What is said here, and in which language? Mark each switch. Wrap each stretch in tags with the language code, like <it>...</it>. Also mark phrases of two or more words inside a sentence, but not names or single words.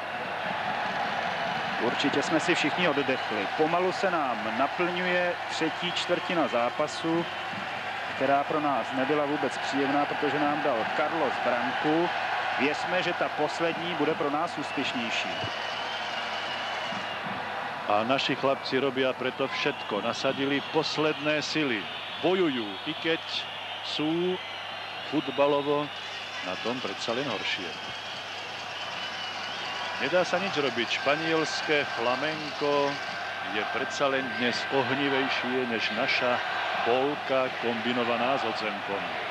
<cs>Určitě jsme si všichni oddechli. Pomalu se nám naplňuje třetí čtvrtina zápasu, která pro nás nebyla vůbec příjemná, protože nám dal Carlos branku. Věřme, že ta poslední bude pro nás úspěšnější.</cs> <sk>A naši chlapci robia preto všetko. Nasadili posledné sily. Bojujú, i keď sú futbalovo na tom predsa len horšie. Nedá sa nič robiť. Španielské flamenko je predsa len dnes ohnivejšie než naša polka kombinovaná s odzemkom.</sk>